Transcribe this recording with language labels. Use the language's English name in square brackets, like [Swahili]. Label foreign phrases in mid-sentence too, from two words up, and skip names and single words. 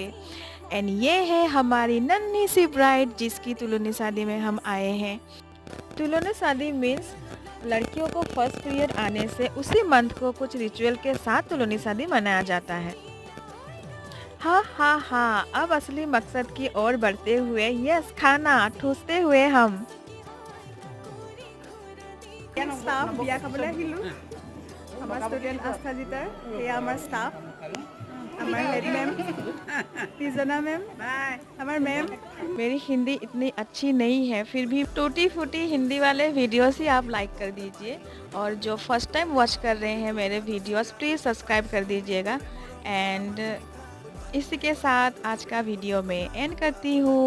[Hindi] एंड ये है हमारी नन्ही सी ब्राइड जिसकी तुलनी शादी में हम आए हैं। तुलनी शादी मीन्स लड़कियों को [English] first year [Hindi] आने से उसी मंथ को कुछ रिचुअल के साथ तुलनी शादी मनाया जाता है। हाँ हाँ हाँ, अब असली मकसद की ओर बढ़ते हुए यस खाना ठूसते हुए हम [Assamese] ষ্টাফ বিয়া খাবলৈ আহিলোঁ। আমাৰ ষ্টুডেণ্ট আস্থাজিতাৰ সেয়া আমাৰ ষ্টাফ, আমাৰ [English] head ma'am, [Assamese] তিজনা মেম, আমাৰ মেম। [Hindi] मेरी हिंदी इतनी अच्छी नहीं है, फिर भी टूटी फूटी हिंदी वाले वीडियोस ही आप लाइक कर दीजिए। और जो [English] first time watch [Hindi] कर रहे हैं मेरे वीडियोस [English] please subscribe [Hindi] कर दीजिएगा। एंड इसी के साथ आज का वीडियो मैं एंड करती हूँ।